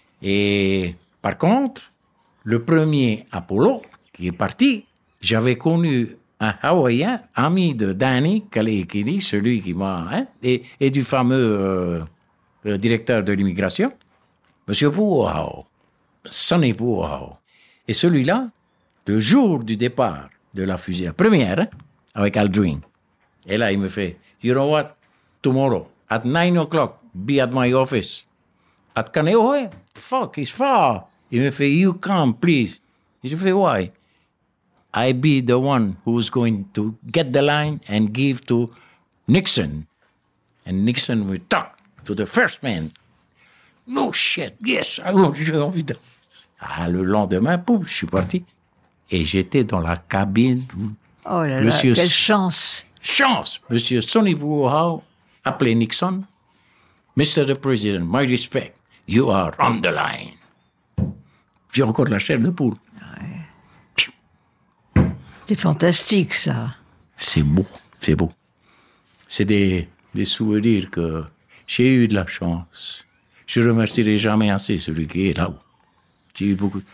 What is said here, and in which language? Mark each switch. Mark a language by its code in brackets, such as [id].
[fr] Et par contre, le premier Apollo qui est parti, j'avais connu un Hawaïen, ami de Danny Kaleikini, celui qui m'a... et du fameux directeur de l'immigration, M. Puohao, Sonny Puohao. Et celui-là, le jour du départ de la fusée, la première, avec Aldrin. Et là, il me fait, [en] you know what, tomorrow, at 9 o'clock, be at my office. At Kaneohe, fuck, it's far. [fr] Il me fait, [en] you come, please. [fr] Et je fais, [en] why? I be the one who's going to get the line and give to Nixon. And Nixon will talk to the first man. No shit, yes, [fr] j'ai envie de... Ah, le lendemain, pouf, je suis parti. Et j'étais dans la cabine. Oh là là, quelle chance! Chance! Monsieur Sonny Boy Howe appelait Nixon. Mr. [en] the President, my respect, you are on the line. [fr] J'ai encore la chair de poule. C'est fantastique, ça. C'est beau, c'est beau. C'est des souvenirs que j'ai eu de la chance. Je ne remercierai jamais assez celui qui est là-haut. J'ai eu beaucoup.